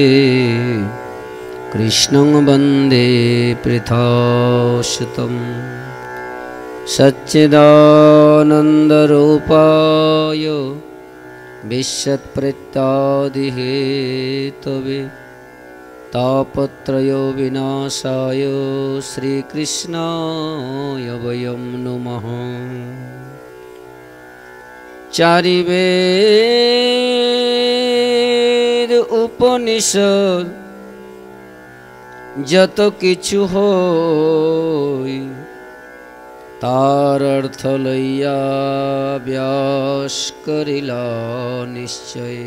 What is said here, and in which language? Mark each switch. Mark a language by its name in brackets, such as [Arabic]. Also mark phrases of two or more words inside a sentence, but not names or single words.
[Sanskrit] कृष्णं वन्दे पृथासुतं सच्चिदानन्दरूपाय विश्वत्प्रेत्यादिहेतवे तापत्रयो विनाशाय श्रीकृष्णाय वयं नुमः। [Bangla] চারিবেদ উপনিষদ যত কিছু হই তার অর্থ লইয়া ব্যাস করিলা নিশ্চয়।